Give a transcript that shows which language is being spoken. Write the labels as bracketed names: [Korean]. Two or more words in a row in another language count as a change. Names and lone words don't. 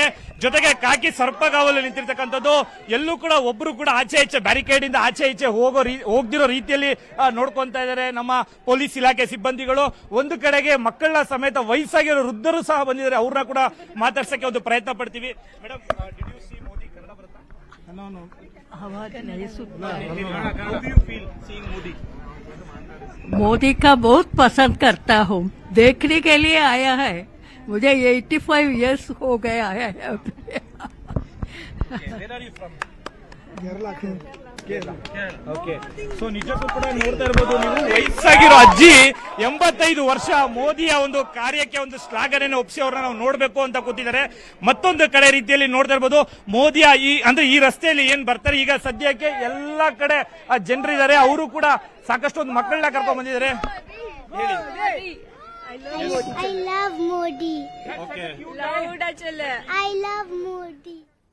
[Kannada] ಜೊತೆಗೆ ಕಾಕಿ ಸರ್ಪಗಾವಲು ನಿಂತಿರ್ತಕ್ಕಂಥದ್ದು. ಎಲ್ಲೂ ಕೂಡ ಒಬ್ರು ಕೂಡ ಆಚೆ ಈಚೆ ಬ್ಯಾರಿಕೇಡ್ ಇಂದ ಆಚೆ ಈಚೆ ಹೋಗ್ದಿರೋ ರೀತಿಯಲ್ಲಿ ನೋಡ್ಕೊಂತಾ ಇದ್ದಾರೆ ನಮ್ಮ ಪೊಲೀಸ್ ಇಲಾಖೆ ಸಿಬ್ಬಂದಿಗಳು. ಒಂದು ಕಡೆಗೆ ಮಕ್ಕಳ ಸಮೇತ ವಯಸ್ಸಾಗಿರೋ ವೃದ್ಧರು ಸಹ ಬಂದಿದ್ದಾರೆ. ಅವ್ರನ್ನ ಕೂಡ ಮಾತಾಡ್ಸಕ್ಕೆ ಒಂದು ಪ್ರಯತ್ನ ಪಡ್ತೀವಿ. [English] Madam, did you see Modi? [Kannada] ಕನ್ನಡ ಬರುತ್ತಾ? [Hindi] मोदी का बहुत पसंद करता हूँ, देखने के लिए आया है. मुझे 85 इयर्स हो गया है. [Kannada] ಸೊ ನಿಜಕ್ಕೂ ಕೂಡ ನೋಡ್ತಾ ಇರ್ಬೋದು ನೀವು, ವಯಸ್ಸಾಗಿರೋ ಅಜ್ಜಿ 85 ವರ್ಷ ಮೋದಿಯ ಒಂದು ಕಾರ್ಯಕ್ಕೆ ಒಂದು ಶ್ಲಾಘನೆಯನ್ನು ಒಪ್ಪಿಸಿ ಅವ್ರನ್ನ ನಾವು ನೋಡ್ಬೇಕು ಅಂತ ಕೂತಿದ್ದಾರೆ. ಮತ್ತೊಂದು ಕಡೆ ರೀತಿಯಲ್ಲಿ ನೋಡ್ತಾ ಇರ್ಬೋದು ಮೋದಿಯ ಈ ರಸ್ತೆಯಲ್ಲಿ ಏನ್ ಬರ್ತಾರೆ. ಈಗ ಸದ್ಯಕ್ಕೆ ಎಲ್ಲಾ ಕಡೆ ಜನರಿದ್ದಾರೆ. ಅವರು ಕೂಡ ಸಾಕಷ್ಟು ಒಂದು ಮಕ್ಕಳನ್ನ ಕರ್ಕೊಂಡ್ ಬಂದಿದ್ದಾರೆ. [English] I love Modi. Okay. ಲೌಡ್ ಅಚಲ. I love Modi.